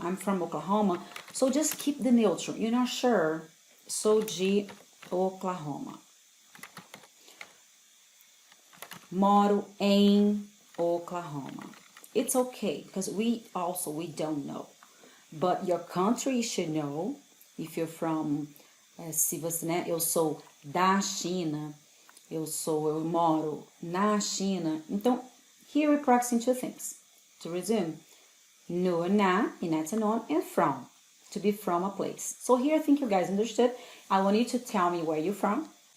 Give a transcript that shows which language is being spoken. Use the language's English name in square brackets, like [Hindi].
[English] I'm from Oklahoma. So just keep the neutral. You're not sure. [Portuguese] Sou de Oklahoma. Moro em Oklahoma. [English] It's okay, because we don't know. But your country should know. If you're from, [Portuguese] se você, né, eu sou da China, eu moro na China. [English] Então, here we're practicing two things. To resume, no and na, in and from, to be from a place. So here I think you guys understood. I want you to tell me where you're from.